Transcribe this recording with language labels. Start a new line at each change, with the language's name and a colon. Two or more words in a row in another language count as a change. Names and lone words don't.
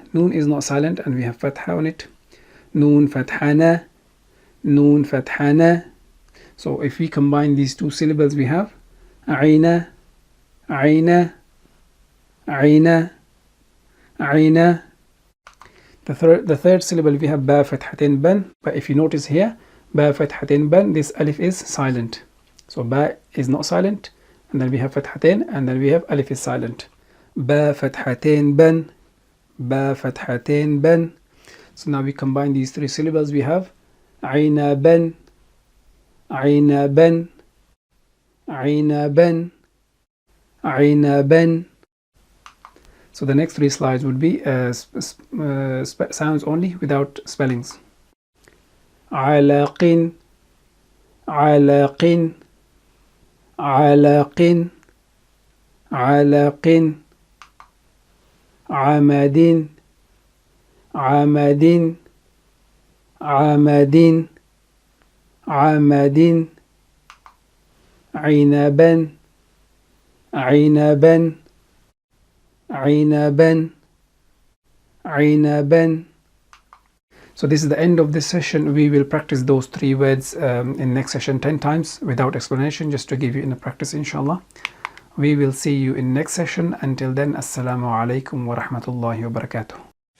English: Noon is not silent and we have fatha on it.
Arabic: نون فتحة نَ, نون فتحة نَ.
English: So if we combine these two syllables we have
Arabic: عينَ، عينَ، عينَ، عينَ.
English: The third syllable we have
Arabic: با فتحتين بًا,
English: but if you notice here,
Arabic: با فتحتين بًا,
English: this alif is silent. So ba is not silent, and then we have fathatin, and then we have alif is silent.
Arabic: با فتحتين بًا، با فتحتين بًا.
English: So now we combine these three syllables we have
Arabic: عينَ بًا، عينَ بًا، عينَ بًا، عينَ بًا.
English: So the next three slides would be sounds only without spellings.
Arabic: علقٍ، علقٍ، علقٍ، علقٍ، عمدٍ، عمدٍ، عمدٍ، عمدٍ، عنبًا، عنبًا، عنبًا، عنبًا.
English: So this is the end of this session. We will practice those three words in next session 10 times without explanation, just to give you in the practice, inshallah. We will see you in next session. Until then,
Arabic: السلام عليكم ورحمة الله وبركاته.